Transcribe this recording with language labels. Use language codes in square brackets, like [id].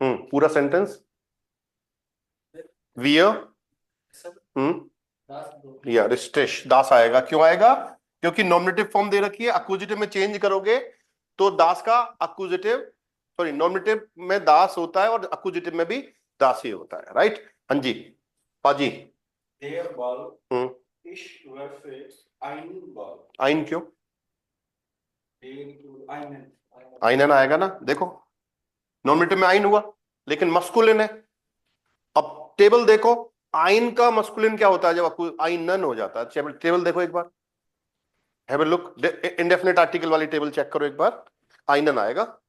[hi] पूरा sentence. Wear. या रिस्टेश, दास आएगा। क्यों आएगा? क्योंकि नॉमिनेटिव फॉर्म दे रखी है, अक्यूजेटिव में चेंज करोगे तो दास का अक्यूजेटिव, सॉरी, नॉमिनेटिव में दास होता है और अक्यूजेटिव में भी दास ही होता है, राइट? हाँ जी पाजी। [de] Der Ball, ich werfe einen Ball। [hi] आइन क्यों? [de] einen। [hi] आइनन आएगा ना, देखो नॉमिनेटिव में आइन हुआ लेकिन मस्कुलिन है। अब टेबल देखो, आइन का मस्कुलिन क्या होता है जब आइनन हो जाता है? टेबल देखो एक बार, [en] have a look, [hi] indefinite article वाली टेबल चेक करो एक बार, आइनन आएगा।